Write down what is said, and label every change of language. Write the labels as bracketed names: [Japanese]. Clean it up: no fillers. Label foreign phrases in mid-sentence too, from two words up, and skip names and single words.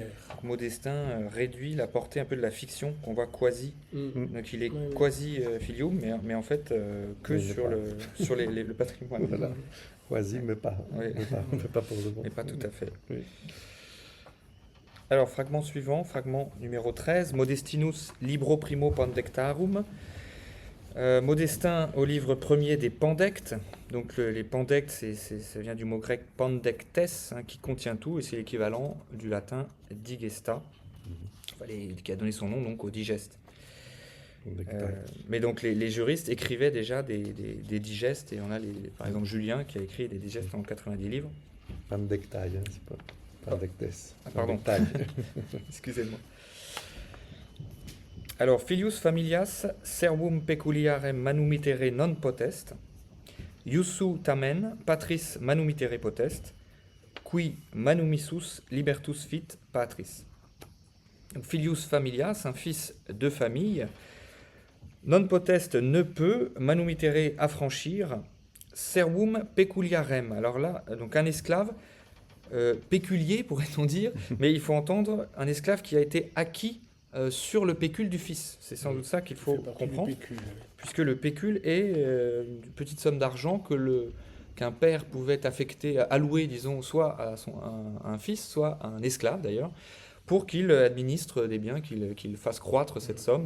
[French] Modestin réduit la portée un peu de la fiction qu'on voit quasi. Donc il est Oui, oui. [Latin] quasi filium, [French] mais en fait que Mais il sur, n'est sur le patrimoine. Voilà. Quasi, mais pas. Oui. Mais pas pour de bon. Mais pas tout à fait. Oui. Alors, fragment suivant, fragment numéro 13, [Latin] Modestinus libro primo pandectarum. [French] Modestin au livre premier des Pandectes. Donc les Pandectes, ça vient du mot grec pandectes, qui contient tout, et c'est l'équivalent du latin digesta, qui a donné son nom donc au digeste. Mais donc les juristes écrivaient déjà des digestes, et on a par exemple Julien qui a écrit des digestes en 90 livres. Pandectae, hein, c'est pas pandectes. Ah, pardon. Pandectae. Excusez-moi. Alors, [Latin] filius familias servum peculiarem manumitere non potest, iussu tamen patris manumitere potest, qui manumissus libertus fit patris. [French] Donc, [Latin] filius familias, [French] un fils de famille, [Latin] non potest [French] ne peut manumitere affranchir, [Latin] servum peculiarem. [French] Alors là, donc un esclave péculier, pourrait-on dire, mais il faut entendre un esclave qui a été acquis sur le pécule du fils. C'est sans doute ça qu'il faut fait partie du comprendre, pécule, oui. puisque le pécule est une petite somme d'argent qu'un père pouvait affecter, allouer, disons, soit à un fils, soit à un esclave d'ailleurs, pour qu'il administre des biens, qu'il fasse croître cette somme.